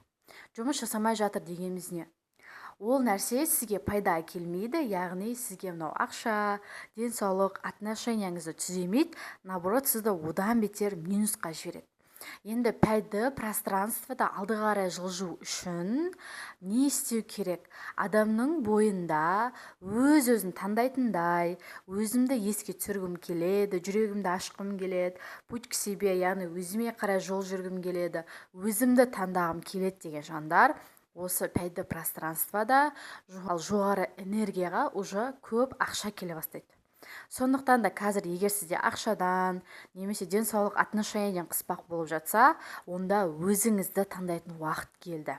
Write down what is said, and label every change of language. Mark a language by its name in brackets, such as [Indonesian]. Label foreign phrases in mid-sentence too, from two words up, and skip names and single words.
[Kazakh] Жұмыс жасамай жатыр дегеніміз не? Ол нәрсе сізге пайда келмейді, яғни сізге мынау ақша, денсаулық, отношенияңызды түземейді, наоборот сізді одан бетер минусқа жібереді. Енді пәлді пространствода алды қарай жылжу үшін не істеу керек? Адамның бойында өз-өзін таңдайтындай, өзімді еске түсіргім келеді, жүрегімді ашқым келеді, [Russian] путь к себе, [Kazakh] яғни өзіме қарай жол жүргім келеді, өзімді таңдағым келеді деген жандар осы пәлді пространствода жоғары энергияға уже көп ақша келе бастайды. Сондықтан да қазір егер сізде ақшадан немесе денсаулық отношенияден қыспақ болып жатса, онда өзіңізді таңдайтын уақыт келді.